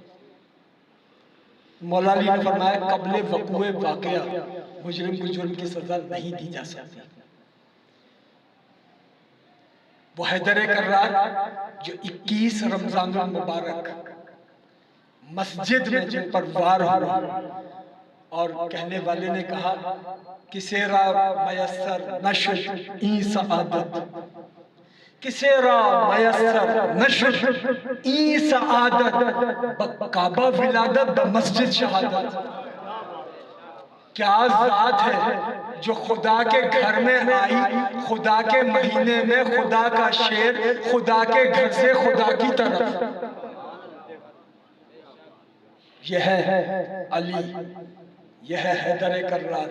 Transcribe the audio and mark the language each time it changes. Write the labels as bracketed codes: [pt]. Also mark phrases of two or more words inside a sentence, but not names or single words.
[ur] مولا علی نے فرمایا قبل وقوع واقعہ مجرم کو جرم کی سزا نہیں دی جا سکتی۔ وہ حیدر کرار جو 21 رمضان المبارک مسجد میں جن پر وار ہوا اور کہنے والے نے کہا [fa] کسے را میسر نشد این سعادت، کسے را میسر نشد این سعادت، کعبہ ولادت بمسجد شہادت۔ [ur] کیا ذات ہے جو خدا کے گھر میں آئی، خدا کے مہینے میں خدا کا شیر، خدا کے گھر سے خدا کی طرف۔ یہ ہے علی، یہ ہے حیدر کرار۔